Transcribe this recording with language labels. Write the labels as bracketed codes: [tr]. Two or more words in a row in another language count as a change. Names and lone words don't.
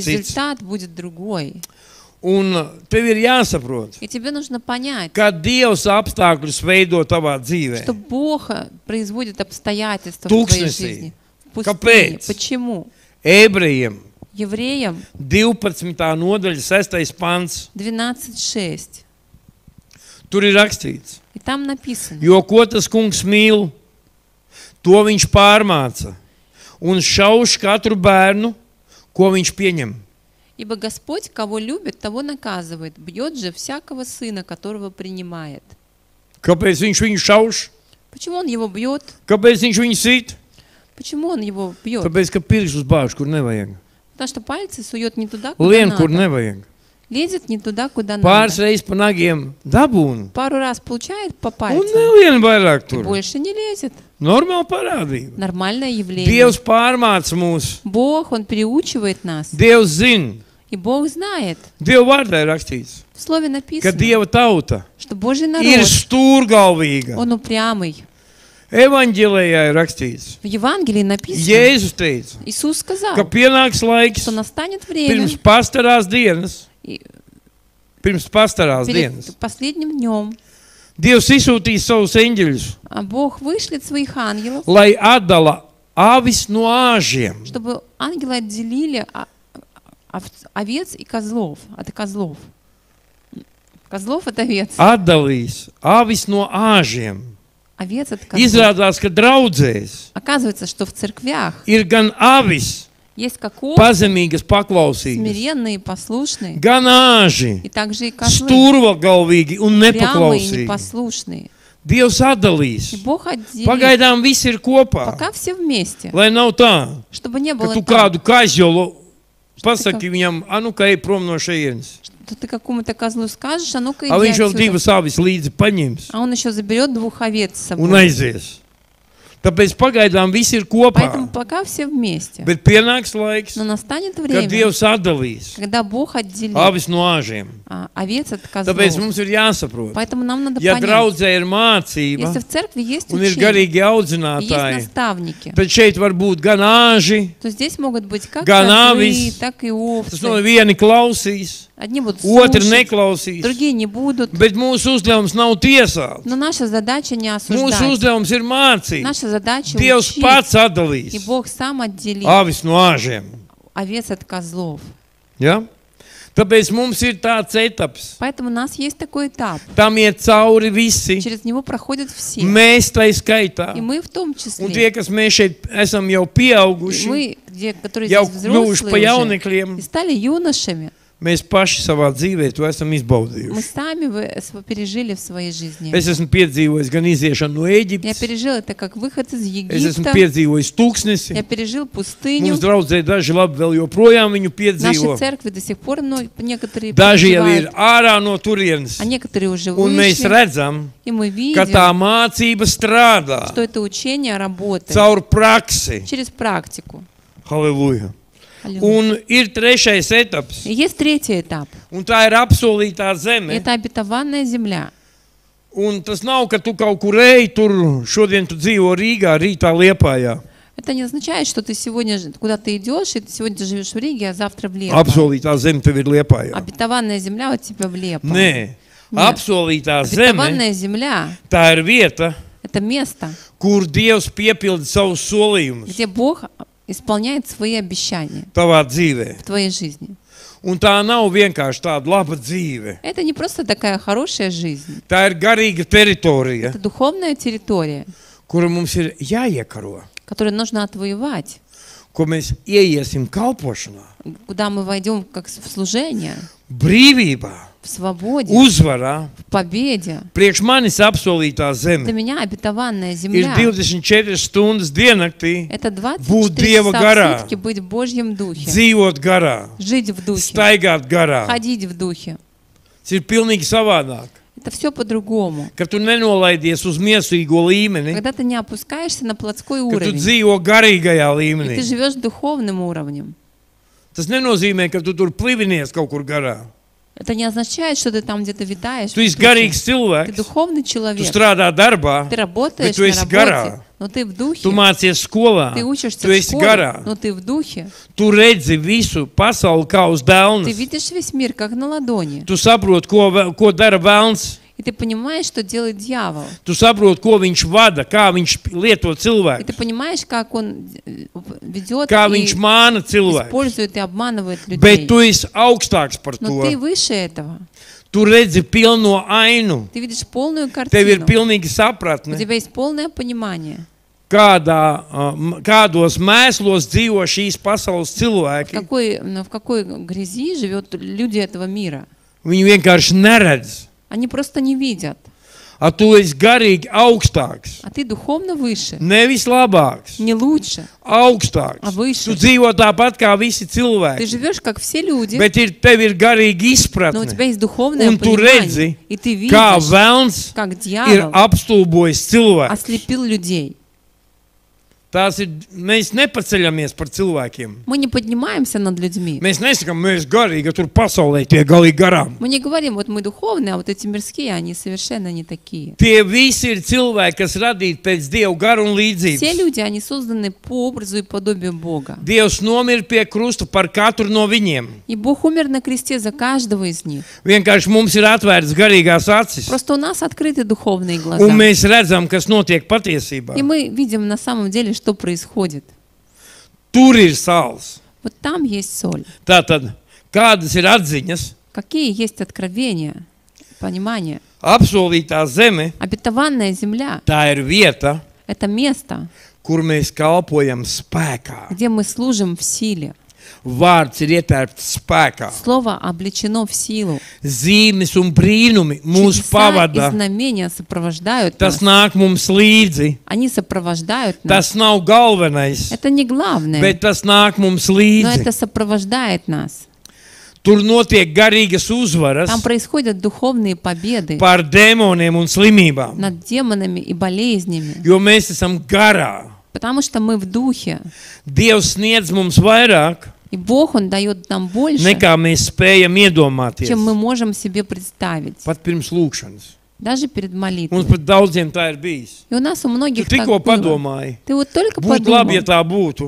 [ru] результат будет другой. [lv] Un tev ir jāsaprot, [ru] И тебе нужно понять, [lv] ka Dievs apstākļus veido tavā dzīvē. [ru] что Бог производит обстоятельства в твоей [lv] Тūkstnesī. [ru] жизни. В пустыне. [lv] Kāpēc? [ru] Почему? [lv] Ebrejiem [ru] Евреям 12. [lv] nodaļa 6. pants. 12:6. Tur ir rakstīts, [ru] И там написано, [lv] jo ko tas kungs mīl, to viņš pārmāca un šauš katru bērnu, ko viņš pieņem. [ru] ибо Господь, кого любит, того наказывает, бьет же всякого сына, которого принимает. [lv] Kāpēc viņš viņu šauš? [ru] Почему он его бьет? [lv] Kāpēc viņš viņu sit? [ru] Почему он его бьет? [lv] Tāpēc, ka pirkšus bāž, kur nevajag. [ru] Потому что пальцы сует не туда, куда [lv] Lien, kur [ru] надо. [lv] nevajag. [ru] Лезет не туда, куда [lv] Pāris [ru] надо. [lv] reizes pa nagiem dabūna. [ru] Пару раз получает по [lv] Un [ru] пальцам, [lv] nevien vairāk [ru] и [lv] tur. [ru] больше не лезет. [lv] Normāla parādība. [ru] Нормальное явление. [lv] Dievs pārmāca mūs. [ru] Бог, Он переучивает нас. [lv] Dievs zina. [ru] И Бог знает, [lv] Dieva vārdā ir rakstīts, [ru] в слове [lv] ka [ru] написано, [lv] Dieva tauta [ru] что Божий [lv] ir [ru] народ, [lv] stūrgalvīga. [ru] он упрямый. [lv] Evanģēlijā ir rakstīts, [ru] В Евангелии написано, [lv] Jēzus teica, [ru] Иисус сказал, [lv] ka pienāks laiks [ru] что настанет время [lv] pirms pastarās dienas, [ru] и [lv] pirms pastarās dienas. [ru] перед последним днем, [lv] Dievs izsūtīs savus eņģeļus, [ru] а Бог вышлет своих ангелов, [lv] lai atdala avis no āžiem. [ru] чтобы ангелы отделили овец и козлов от козлов. Козлов от овец, [lv] Atdalīs avis no āžiem. [ru] овец от козлов. [lv] Izrādās, ka draudzēs [ru] Оказывается, что в церквях [lv] ir gan avis, [ru] Есть как овцы, [lv] pazemīgas, paklausīgas, [ru] смиренные и послушные, [lv] gan āži, [ru] и также и козлы, [lv] stūrgalvīgi un [ru] прямые и [lv] nepaklausīgi. [ru] непослушные. [lv] Dievs atdalīs. [ru] И Бог отделит, [lv] Pagaidām viss ir kopā, [ru] пока все вместе, [lv] lai nav tā, [ru] чтобы не [lv] ka [ru] было [lv] tu [ru] так, [lv] kādu kaizjolu pasaki viņam, nu, ka ej prom no šejienes. [ru] что ты какому-то козлу скажешь, а ну-ка [lv] A [ru] иди [lv] viņš vēl [ru] отсюда. [lv] divas avis līdzi paņems [ru] А он еще заберет 2 овец с [lv] un [ru] собой. [lv] aizies. Tāpēc pagaidām viss ir kopā, [ru] Поэтому пока все вместе. [lv] bet pienāks laiks, [ru] Но настанет [lv] kad [ru] время, [lv] Dievs atdalīs [ru] когда Бог отделит [lv] avis no āžiem. [ru] овец от [lv] Tāpēc [ru] козлов. [lv] mums ir jāsaprot, [ru] Поэтому нам надо [lv] ja [ru] понять, [lv] draudzē ir mācība [ru] если в церкви есть [lv] un ir [ru] учение, [lv] garīgi [ru] и есть [lv] audzinātāji, [ru] наставники, [lv] tad šeit var būt gan āži, [ru] то здесь могут быть как [lv] Gan [ru] козлы, [lv] avis. [ru] так и [lv] tas no [ru] овцы. [lv] vieni klausīs, [ru] Одни будут [lv] otri [ru] слушать, [lv] neklausīs, [ru] другие не будут. [lv] bet mūsu uzdevums nav tiesāt. [ru] Но наша задача не [lv] Mūsu [ru] осуждать. [lv] uzdevums ir mācīt. [ru] Наша задача [lv] Dievs [ru] учить. [lv] pats [ru] И [lv] atdalīs [ru] Бог сам отделит [lv] avis no āžiem. [ru] овец от козлов. [lv] Ja? Tāpēc mums ir tāds etaps. [ru] Поэтому у нас есть такой этап. [lv] Tam iet cauri visi. [ru] Через него проходят все. [lv] Mēs tai skaitā. [ru] И мы в том [lv] Un tie, [ru] числе. [lv] kas mēs šeit esam jau [ru] И [lv] pieauguši, [ru] мы, которые [lv] jau [ru] здесь [lv] kļuvuši pa [ru] взрослые уже, [lv] jaunekļiem, [ru] и стали юношами, [lv] mēs paši savā dzīvē to esam [ru] мы [lv] izbaudījuši. [ru] сами пережили в своей жизни. [lv] Es esmu piedzīvojis gan iziešanu no [ru] Я [lv] Ēģiptes, [ru] пережил это как выход из [lv] es esmu [ru] Египта. [lv] piedzīvojis tūkstnesi. [ru] Я пережил пустыню. [lv] Mums draudzē daži labi vēl joprojām viņu [ru] Наши [lv] piedzīvo. [ru] церкви до сих пор некоторые [lv] Daži jau ir [ru] переживают, [lv] ārā no turienes. [ru] а некоторые уже [lv] Un mēs [ru] вышли. [lv] redzam, [ru] И мы [lv] ka tā [ru] видим, [lv] mācība strādā [ru] что это учение работает [lv] caur praksi. [ru] через практику. [lv] Halleluja. [ru] Аллилуйя. [lv] Un ir trešais etaps, [ru] И есть tretий этап. [lv] un tā ir apsolītā [ru] И [lv] zeme. [ru] это обетованная земля. [lv] Un tas nav, ka tu kaut kur ej, tur šodien tu dzīvo Rīgā, rītā Liepājā. [ru] Это не означает, что ты сегодня куда-то идешь, и ты сегодня живешь в Риге, а завтра в Лепо. [lv] Apsolītā zeme tev ir Liepājā. [ru] Обетованная земля у тебя в Лепо. [lv] Nē, [ru] Нет. [lv] apsolītā zeme, [ru] Обетованная земля [lv] tā ir vieta, – [ru] это место, [lv] kur Dievs piepilda savus solījumus [ru] где Бог исполняет свои обещания [lv] tavā dzīvē. [ru] в твоей жизни. [lv] Un tā nav vienkārši tāda laba dzīve. [ru] Это не просто такая хорошая жизнь. [lv] Tā ir garīga teritorija, [ru] Это духовная территория, [lv] kuru mums ir jāiekaro, [ru] которую нужно отвоевать, [lv] ko mēs ieiesim kalpošanā. [ru] куда мы войдем как в служение, [lv] Brīvībā, [ru] в свободе, [lv] uzvarā, [ru] в победе. [lv] priekš manis apsolītā [ru] Для [lv] zeme [ru] меня обетованная [lv] ir [ru] земля [lv] 24 stundas diennaktī, [ru] – это [lv] būt [ru] 24 [lv] Dieva [ru] часа [lv] garā, [ru] в сутки быть в Божьем духе, [lv] dzīvot garā, [ru] жить в духе, [lv] staigāt garā. [ru] ходить в духе. [lv] Tas ir pilnīgi savādāk. [ru] Это все по-другому. [lv] Ka tu nenolaidies uz miesīgo līmeni, [ru] Когда ты не опускаешься на плотской [lv] ka tu [ru] уровень, [lv] dzīvo garīgajā [ru] и [lv] līmenī. [ru] ты живешь духовным уровнем. [lv] Tas nenozīmē, ka tu tur plivinies kaut kur garā. [ru] Это не означает, что ты там где-то витаешь. [lv] Tu [ru] в [lv] esi [ru] духе. [lv] garīgs [ru] Ты [lv] cilvēks, [ru] духовный [lv] tu [ru] человек. [lv] strādā darbā, [ru] Ты работаешь [lv] bet tu [ru] на [lv] esi [ru] работе, [lv] garā. [ru] но ты в духе. [lv] Tu mācies skolā, [ru] Ты учишься [lv] tu [ru] в [lv] esi [ru] школе, [lv] garā. [ru] но ты в духе. [lv] Tu redzi visu pasauli kā uz [ru] Ты [lv] dēlnes. [ru] видишь весь мир как на ладони. [lv] Tu saproti, ko dara vēlns. [ru] И ты понимаешь, что делает дьявол. [lv] Tu saproti, ko viņš vada, kā viņš lieto [ru] И [lv] cilvēku, [ru] ты понимаешь, как он ведет [lv] kā [ru] и [lv] viņš māna cilvēku. [ru] использует и обманывает [lv] Bet [ru] людей. [lv] tu esi augstāks par [ru] Но ты [lv] to. [ru] выше этого. [lv] Tu redzi pilno ainu. [ru] Ты видишь полную [lv] Tev ir [ru] картину. [lv] pilnīgi [ru] У [lv] sapratne, [ru] тебя есть полное понимание, [lv] kādos mēslos dzīvo šīs pasaules cilvēki. [ru] в какой грязи живут люди этого мира. [lv] Viņi vienkārši neredz. [ru] Они просто не видят. [lv] A tu esi garīgi augstāks, [ru] А ты духовно выше. [lv] nevis labāks, [ru] Не лучше. [lv] augstāks. [ru] A выше. [lv] Tu dzīvo tāpat kā visi [ru] Ты [lv] cilvēki, [ru] живешь, как все люди, [lv] bet tev ir garīga [ru] но у [lv] izpratne, [ru] тебя есть духовное [lv] un tu [ru] понимание. [lv] redzi, [ru] И ты [lv] kā [ru] видишь, [lv] velns [ru] как [lv] ir [ru] дьявол [lv] apstulbojis cilvēku. [ru] ослепил людей. [lv] Mēs nepaceļamies par cilvēkiem. [ru] Мы не поднимаемся над людьми. [lv] Mēs nesakām, mēs garīgi, tur pasaulē tie galīgi garām. [ru] Мы не говорим, вот мы духовные, а вот эти мирские, они совершенно не такие. [lv] Tie visi ir cilvēki, kas radīti pēc Dieva gara un [ru] Все [lv] līdzības. [ru] люди, они созданы по образу и подобию Бога. [lv] Dievs nomira pie krusta par katru no viņiem. [ru] И Бог умер на кресте за каждого из них. [lv] Vienkārši mums ir atvērts garīgās acis, [ru] Просто у нас открыты духовные глаза. [lv] un mēs redzam, kas notiek patiesībā. [ru] И мы видим на самом деле, что происходит. [lv] Tur ir sāls. [ru] Вот там есть соль. [lv] Tātad, kādas ir atziņas? [ru] Какие есть откровения, понимание. [lv] Apsolītā zeme, [ru] Обетованная земля [lv] tā ir vieta, – [ru] это место, [lv] kur mēs kalpojam spēkā. [ru] где мы служим в силе. [lv] Vārds ir ietērpts spēkā. [ru] Слово облечено в силу. [lv] Zīmes un brīnumi mūs [ru] Чудеса и [lv] pavada. [ru] знамения сопровождают [lv] Tas [ru] нас. [lv] nāk mums līdzi. [ru] Они сопровождают нас. [lv] Tas nav galvenais, [ru] Это не главное, [lv] bet tas nāk mums [ru] но [lv] līdzi. [ru] это сопровождает нас. [lv] Tur notiek garīgas uzvaras [ru] Там происходят духовные победы [lv] pār dēmoniem un slimībām, [ru] над демонами и болезнями, [lv] jo mēs esam garā. [ru] потому что мы в духе. [lv] Dievs sniedz mums vairāk, [ru] И Бог, Он дает нам больше, [lv] nekā mēs spējam iedomāties. [ru] чем мы можем себе представить, [lv] Pat pirms lūkšanas. [ru] даже перед молитвой. [lv] Mums pat daudziem tā ir bijis. [ru] И у нас у [lv] Tu [ru] многих так [lv] tikko [ru] было. [lv] padomāji, [ru] Ты вот только [lv] būtu labi, ja [ru] подумал, [lv] tā būtu.